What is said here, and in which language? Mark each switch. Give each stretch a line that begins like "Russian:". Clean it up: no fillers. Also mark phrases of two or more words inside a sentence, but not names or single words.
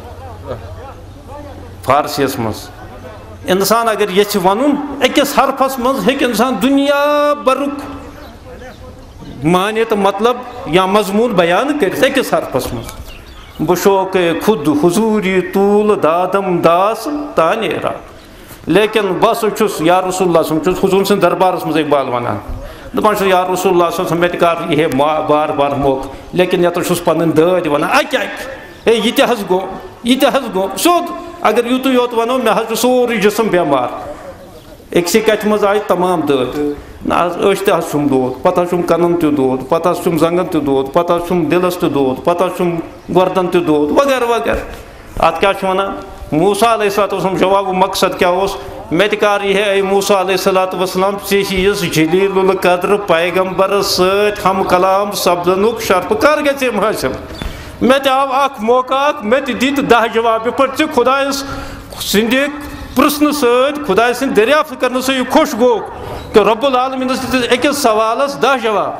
Kashmiri: فارسی یس منٛز اِنسان اگر یژھِ وَنُن أکِس حرفس منٛز ہیٚکہِ اِنسان دُنیا بھرُک معنی تہٕ مطلب یا مضموٗن بیان کٔرِتھ أکِس حرفس منٛز.
Persian: بہٕ شوقے خُد حضوٗری طوٗل دادم داس تانیرا
Kashmiri: لیکن بہٕ ہسا چھُس یا رسول اللہ صلی اللہ علیہ وسلم چھُس حضوٗر سٕنٛدِ دربارس منٛز اقبال وَنان دپان چھُس یا رسول اللہ صلی اللہ علیہ وسلم مےٚ تہِ کر یہِ ہے بار بار موقعہٕ لیکن یتھ چھُس پنٕنۍ دٲدۍ وَنان اکہِ اکہِ ہے یہِ تہِ حظ گوٚو یہِ تہِ حظ گوٚو سیوٚد اگر یُتُے یوت وَنو مےٚ حظ چھُ سورُے جسم بٮ۪مار. أکسٕے کتھِ منٛز آیہِ تمام دٲدۍ نہ حظ أچھ تہِ حظ چھُم دود پتہٕ حظ چھُم کَنن تہِ دود پتہٕ حظ چھُم زنٛگن تہِ دود پتہٕ حظ چھُم دِلس تہِ دود پتہٕ حظ چھُم گۄردن تہِ دود وغیرہ وغیرہ. اتھ کیٛاہ چھِ وَنان موسیٰ علیہ الصلوۃ والسلام جوابُک مقصد کیٛاہ اوس مےٚ تہِ کر یہِ ہے اے موسیٰ علیہ الصلوۃ والسلام ژےٚ چھِیِس جلیٖل القدر پیغمبرس سۭتۍ ہم کلام سپدنُک شرفہٕ کر گژھِ أمۍ حٲصِل. مےٚ تہِ آو اکھ موقعہٕ اکھ مےٚ تہِ دِتۍ 10 جواب یِتھ پٲٹھۍ ژٕ خۄدایس سٕنٛدِ پرٛژھنہٕ سۭتۍ خۄداے سٕنٛدِ دٔریافت کرنہٕ سۭتۍ یہِ خۄش گوٚو کہ رۄب العالمیٖنس دِتِس أکِس سوالس 10 جواب.